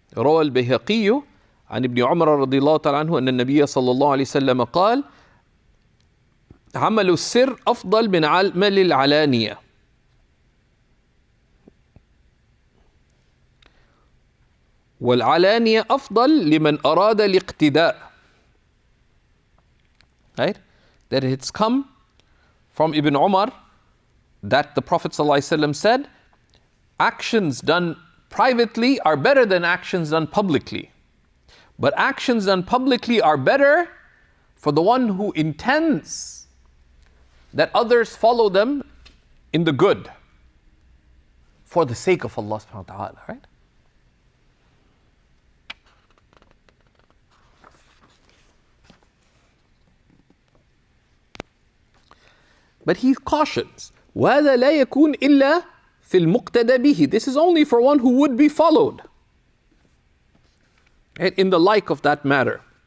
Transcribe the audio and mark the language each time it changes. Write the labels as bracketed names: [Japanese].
[Arabic] روى البيهقي عن ابن عمر رضي الله تعالى عنه أن النبي صلى الله عليه وسلم قال: عمل السر أفضل من عمل العلانية. والعلانية أفضل لمن أراد الاقتداء. [English] Right? That it's come from Ibn Umar that the Prophet ﷺ said, actions done privately are better than actions done publicly. But actions done publicly are better for the one who intends that others follow them in the good for the sake of Allah subhanahu wa ta'ala, right? But he cautions, [Arabic] وَهَذَا لَا يَكُونْ إِلَّا فِي الْمُقْتَدَى بِهِ. [English] This is only for one who would be followed, right, in the like of that matter.